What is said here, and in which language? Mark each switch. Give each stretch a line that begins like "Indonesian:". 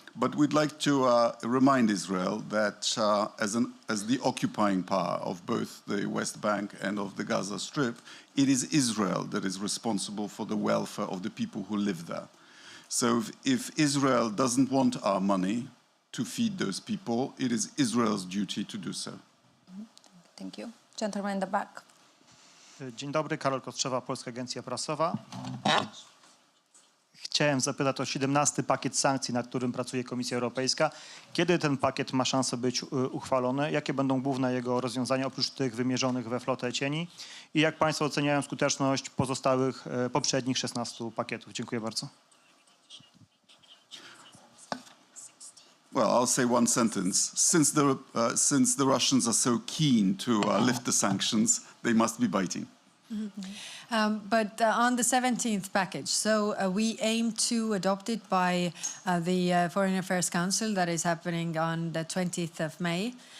English: But we'd like to remind Israel that as the occupying power of both the West Bank and of the Gaza Strip, it is Israel that is responsible for the welfare of the people who live there. So if Israel doesn't want our money to feed those people, it is Israel's duty to do so. Thank you. Gentleman in the back.
Polish: Dzień dobry, Karol Kostrzewa, Polska Agencja Prasowa. Chciałem zapytać o 17. pakiet sankcji, nad którym pracuje Komisja Europejska. Kiedy ten pakiet ma szansę być uchwalony? Jakie będą główne jego rozwiązania oprócz tych wymierzonych we flotę cieni? I jak Państwo oceniają skuteczność pozostałych, poprzednich 16 pakietów? Dziękuję bardzo.
English: Well, I'll say one sentence. Since the Russians are so keen to lift the sanctions, they must be biting. But on the 17th package, so we aim to adopt it by the Foreign Affairs Council that is happening on the 20th of May.